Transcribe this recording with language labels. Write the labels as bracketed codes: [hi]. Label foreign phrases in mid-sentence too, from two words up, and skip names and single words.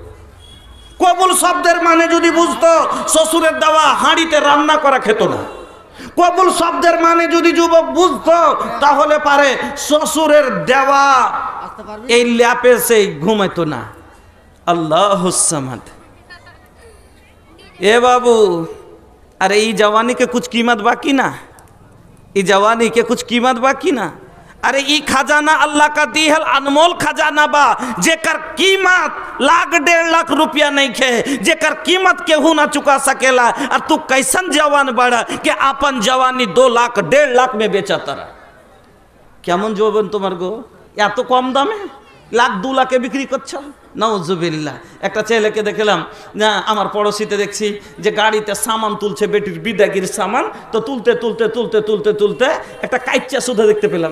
[bn] কবুল শব্দের মানে যদি বুঝতো, শ্বশুরের দেওয়া হাঁড়িতে রান্না করা খেত না। কবুল শব্দের মানে যদি যুবক বুঝতো, তাহলে পারে শ্বশুরের দেওয়া এই ল্যাপে সেই ঘুমাইতো না। [ar] الله الصمد. [bn] এ বাবু, [bho] अरे ई जवानी के कुछ कीमत बाकी ना, ई जवानी के कुछ कीमत बाकी ना। अरे ई खजाना अल्लाह का दी है, अनमोल खजाना बा, जेकर कीमत लाख 1.5 लाख रुपया नहीं खे, जेकर कीमत केहू ना चुका सकेला। और तू कैसन जवान बड़ा कि अपन जवानी 2 लाख 1.5 लाख में बेचा तारा। [bn] কেমন যৌবন তোমার গো, এত কম দামে 1 লাখ 2 লাখে বিক্রি করছো? [ar] نعوذ بالله. [bn] একটা ছেলেকে দেখলাম, না আমার পড়োশিতে দেখছি যে গাড়িতে সামান তুলছে, বেটির বিদাগির সামান, তো তুলতে তুলতে তুলতে তুলতে তুলতে একটা কাইচ্চা সুধা দেখতে পেলাম।